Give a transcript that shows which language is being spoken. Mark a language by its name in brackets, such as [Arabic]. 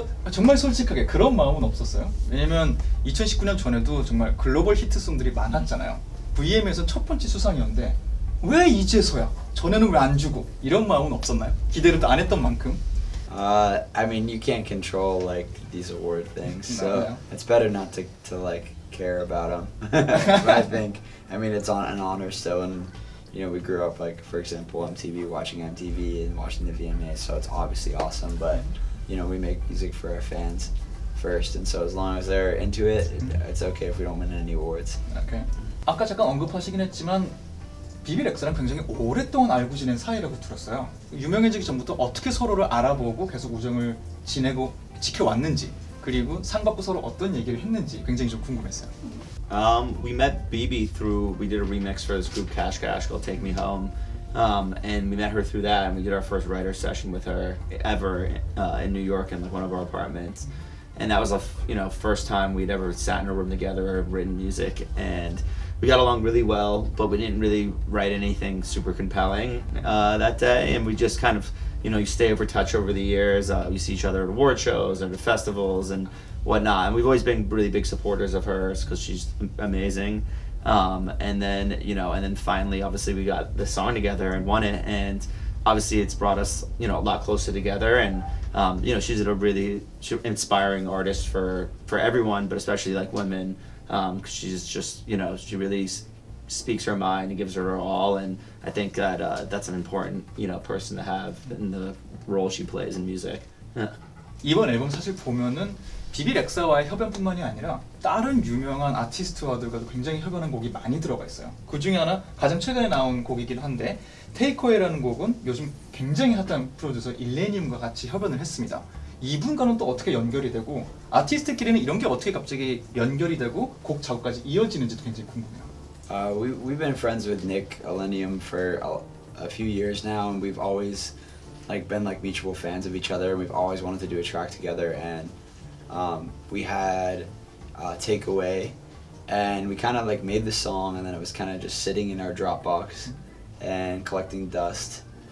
[Korean] 정말 솔직하게 그런 마음은 없었어요. 왜냐면 2019년 전에도 정말 글로벌 히트송들이 많았잖아요. VM에서 첫 번째 수상이었는데 왜 이제서야? 전에는 왜 안 주고? 이런 마음은 없었나요? 기대를 안 했던 만큼? [English] I mean, you can't control like these award things, so No. it's better not to like care about them. I think. I mean, it's an honor still, and we grew up like, for example, watching MTV and watching the VMA, so it's obviously awesome. But we make music for our fans first, and so as long as they're into it, it's okay if we don't win any awards. Okay. [Korean] 아까 잠깐 언급하시긴 했지만 비비 렉사랑 굉장히 오랫동안 알고 지낸 사이라고 들었어요. 유명해지기 전부터 어떻게 서로를 알아보고 계속 우정을 지켜왔는지 그리고 상 받고 서로 어떤 얘기를 했는지 굉장히 좀 궁금했어요. [English] We met BB we did a remix for this group Cash Cash called Take Me Home. And we met her through that, and we did our first writer session with her ever in New York in like one of our apartments. And that was the first time we'd ever sat in a room together, written music, and we got along really well, but we didn't really write anything super compelling that day. And we just kind of, you stay over touch over the years. You see each other at award shows and at festivals and whatnot. And we've always been really big supporters of hers because she's amazing. And then finally, obviously, we got the song together and won it. And obviously, it's brought us, a lot closer together. And she's a really inspiring artist for everyone, but especially like women. Because she's just, she really speaks her mind and gives her all, and I think that that's an important, person to have in the role she plays in music. Yeah. [Korean] 이번 앨범 사실 보면은 비비렉사와의 협연뿐만이 아니라 다른 유명한 아티스트와들과도 굉장히 협연한 곡이 많이 들어가 있어요. 그 중에 하나 가장 최근에 나온 곡이긴 한데 테이크어웨이라는 곡은 요즘 굉장히 핫한 프로듀서 일레니움과 같이 협연을 했습니다. 이분과는 또 어떻게 연결이 되고 아티스트끼리는 이런 게 어떻게 갑자기 연결이 되고 곡 작업까지 이어지는지도 굉장히 궁금해요. [English] We've been friends with Nick Elenium for a few years now, and we've always like been like mutual fans of each other. And we've always wanted to do a track together, and we had Takeaway, and we kind of like made the song, and then it was kind of just sitting in our Dropbox and collecting dust.